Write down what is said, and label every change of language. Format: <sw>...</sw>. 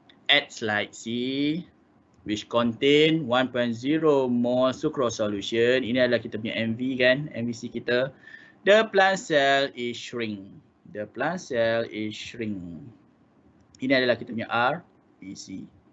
<en>At slide C, which contain 1.0 mole sucrose solution.</en> <ms>Ini adalah kita punya MV kan, MVC kita.</ms> <en>The plant cell is shrink. The plant cell is shrink.</en> <ms>Ini adalah kita punya RVC.</ms>